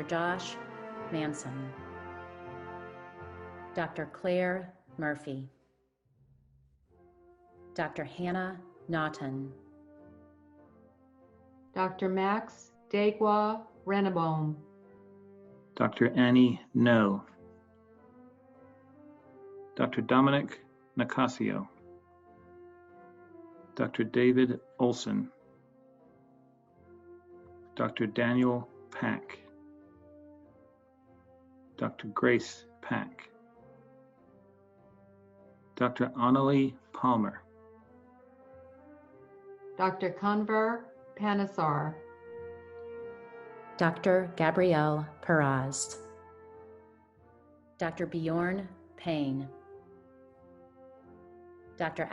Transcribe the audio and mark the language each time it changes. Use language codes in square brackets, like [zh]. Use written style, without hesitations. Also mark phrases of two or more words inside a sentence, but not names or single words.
[en] Josh Manson, Dr. Claire Murphy, Dr. Hannah Naughton, Dr. Max Degwa Renabome, Dr. Annie No, Dr. Dominic Nicasio, Dr. David Olson, Dr. Daniel Pack, Dr. Grace Pack, Dr. Annalie Palmer, Dr. Kanvar Panesar, Dr. Gabrielle Peraz, Dr. Bjorn Payne, Dr.